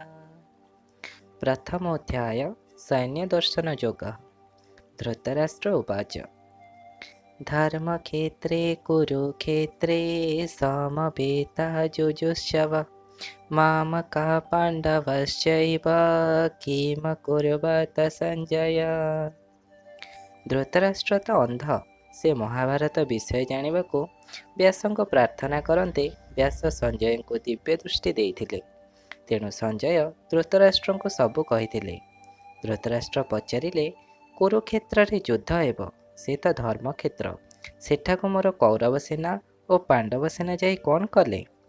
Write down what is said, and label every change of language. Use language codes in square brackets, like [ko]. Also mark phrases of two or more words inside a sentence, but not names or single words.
[sa] प्रथमोऽध्याय सैन्यदर्शनयोगः। धृतराष्ट्र उवाच धर्मक्षेत्रे कुरुक्षेत्रे समवेतः जुजुष्वः मामकाः पाण्डवश्चैव किमकुर्वत संजय। [or] ଧୃତରାଷ୍ଟ୍ର ତ ଅନ୍ଧ, ସେ ମହାଭାରତ ବିଷୟ ଜାଣିବାକୁ ବ୍ୟାସଙ୍କୁ ପ୍ରାର୍ଥନା କରନ୍ତେ ବ୍ୟାସ ସଞ୍ଜୟଙ୍କୁ ଦିବ୍ୟ ଦୃଷ୍ଟି ଦେଇଥିଲେ। ତେଣୁ ସଞ୍ଜୟ ଧୃତରାଷ୍ଟ୍ରଙ୍କୁ ସବୁ କହିଥିଲେ। ଧୃତରାଷ୍ଟ୍ର ପଚାରିଲେ, କୁରୁକ୍ଷେତ୍ରରେ ଯୁଦ୍ଧ ହେବ, ସେ ତ ଧର୍ମକ୍ଷେତ୍ର, ସେଠାକୁ ମୋର କୌରବ ସେନା ଓ ପାଣ୍ଡବ ସେନା ଯାଇ କ'ଣ କଲେ?